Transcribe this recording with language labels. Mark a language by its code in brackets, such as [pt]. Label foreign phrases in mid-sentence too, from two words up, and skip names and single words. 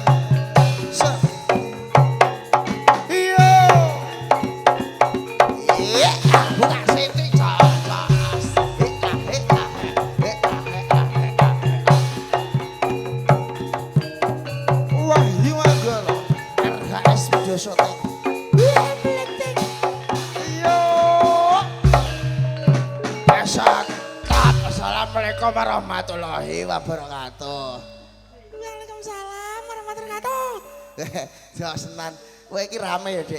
[id] Buka sini jos. Wah, [en] you are RHS video shooting. Yo. [ar] السلام عليكم ورحمة الله وبركاته. وعليكم السلام ورحمة الله وبركاته. [jv] Josenan, kowe iki rame ya, Dek.